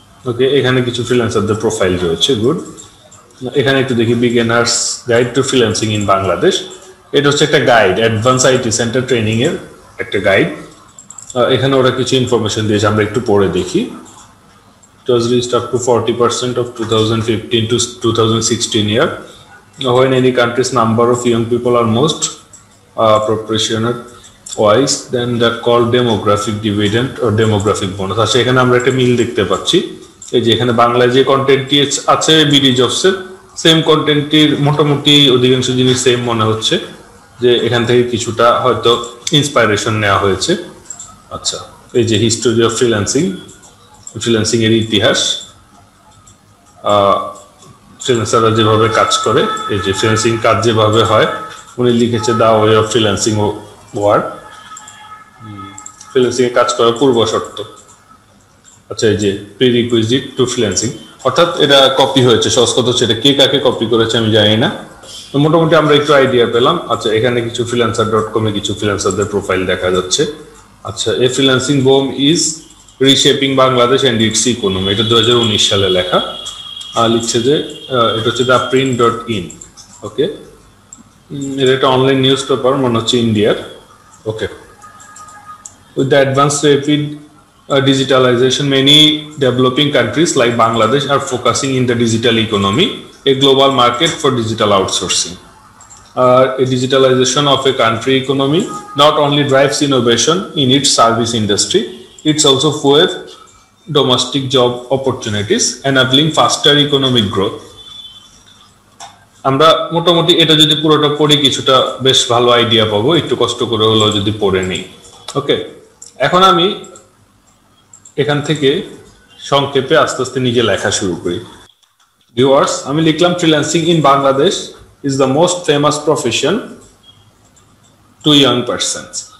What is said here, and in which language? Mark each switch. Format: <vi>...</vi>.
<bn>ওকে, এখানে কিছু ফ্রিল্যান্সারদের প্রোফাইল রয়েছে। গুড। এখানে একটু দেখি,</bn> <en>Beginners guide to freelancing in Bangladesh.</en> <bn>এটা হচ্ছে একটা guide, advance IT centre training এর একটা গাইড। এখানে ওরা কিছু ইনফরমেশন দিয়েছে, আমরা একটু পড়ে দেখি।</bn> <en>It was reached up to 40% of 2015 to 2016 year. When any country's number of young people are most proportionate wise, then they're called demographic dividend or demographic bonus.</en> <bn>আচ্ছা, এখানে আমরা একটা মিল দেখতে পাচ্ছি। এই যে এখানে বাংলায় যে কন্টেন্টটি আছে বিডি জবসের, সেম কন্টেন্টটির মোটামুটি অধিকাংশ জিনিস সেম মনে হচ্ছে, যে এখান থেকে কিছুটা হয়তো ইন্সপাইরেশন নেওয়া হয়েছে। আচ্ছা, এই যে হিস্টোরি অফ ফ্রিল্যান্সিং এর ইতিহাস, ফ্রিল্যান্সাররা যেভাবে কাজ করে, এই যে ফ্রিল্যান্সিং কাজ যেভাবে হয়, উনি লিখেছে</bn> <en>the way of freelancing work,</en> <bn>freelancing এ কাজ করার পূর্ব শর্ত। আচ্ছা, এই যে</bn> <en>prerequisite to freelancing,</en> <bn>অর্থাৎ এটা কপি হয়েছে। সহজ কথা হচ্ছে এটা কে কাকে কপি করেছে আমি জানি না। তো মোটামুটি আমরা একটু আইডিয়া পেলাম। আচ্ছা, এখানে কিছু freelancer.com এ কিছু ফ্রিল্যান্সারদের প্রোফাইল দেখা যাচ্ছে।</bn> <en>আচ্ছা, a freelancing boom is reshaping Bangladesh and its economy,</en> <bn>এটা 2019 সালে লেখা। লিখছে যে এটা হচ্ছে theprint.in। ওকে, এটা একটা অনলাইন নিউজ পেপার, মনে হচ্ছে ইন্ডিয়ার।</bn> <en>Okay, with the advance rapid digitalization, many developing countries like Bangladesh are focusing in the digital economy, a global market for digital outsourcing. A digitalization of a country economy not only drives innovation in its service industry, it's also fuels domestic job opportunities, enabling faster economic growth.</en> <bn>আমরা মোটামুটি এটা যদি পুরোটা পড়ি কিছুটা বেশ ভালো idea পাবো, একটু কষ্ট করে হলেও যদি পড়ে নিই। ওকে, এখন আমি এখান থেকে সংক্ষেপে আস্তে আস্তে নিজে লেখা শুরু করি।</bn> <en>viewers,</en> <bn>আমি লিখলাম</bn> <en>Freelancing in Bangladesh is the most famous profession to young persons.</en>